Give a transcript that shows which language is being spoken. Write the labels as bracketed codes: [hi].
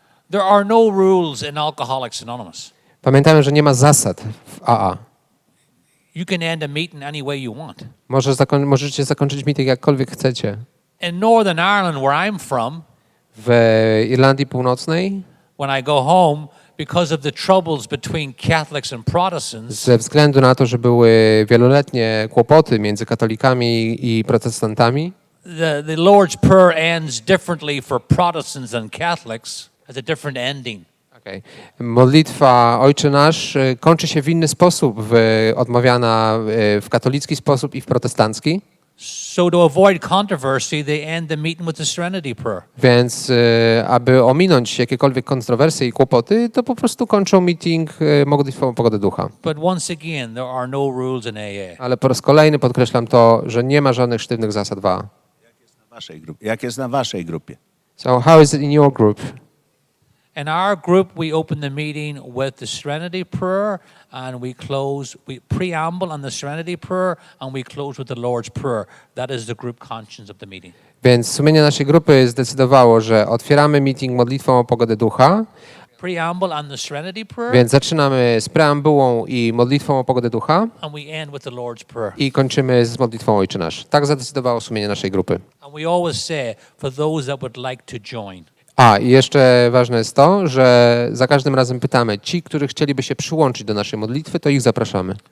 [en] There are no rules in Alcoholics Anonymous. [pl] Pamiętajmy, że nie ma zasad w AA. [en] You can end a meeting any way you want. [pl] Możecie zakończyć meeting jakkolwiek chcecie. [en] In Northern Ireland, where I'm from, [pl] W Irlandii Północnej, [en] when I go home, because of the troubles between Catholics and Protestants, [pl] ze względu na to, że były wieloletnie kłopoty między katolikami i protestantami, [en] the Lord's Prayer ends differently for Protestants than Catholics, has a different ending. okay. [pl] Modlitwa Ojcze Nasz kończy się w inny sposób, odmawiana w katolicki sposób i w protestancki. [en] So to avoid controversy, they end the meeting with the Serenity Prayer. [pl] Więc aby ominąć jakiekolwiek kontrowersje i kłopoty, to po prostu kończą meeting modlitwą o pogodę ducha. [en] But once again, there are no rules in AA. [pl] Ale po raz kolejny podkreślam to, że nie ma żadnych sztywnych zasad w AA. Jak jest na waszej grupie? [en] So how is it in your group? In our group, we open the meeting with the Serenity Prayer, and we preamble on the Serenity Prayer, and we close with the Lord's Prayer. That is the group conscience of the meeting. [pl] Więc sumienie naszej grupy zdecydowało, że otwieramy meeting modlitwą o pogodę ducha, [en] Preamble on the Serenity Prayer, [pl] więc zaczynamy z preambułą i modlitwą o pogodę ducha [en] and we end with the Lord's Prayer. [pl] i kończymy z modlitwą Ojcze Nasz. Tak zadecydowało sumienie naszej grupy. [en] And we always say, for those that would like to join. [pl] A, i jeszcze ważne jest to, że za każdym razem pytamy, ci, którzy chcieliby się przyłączyć do naszej modlitwy, to ich zapraszamy.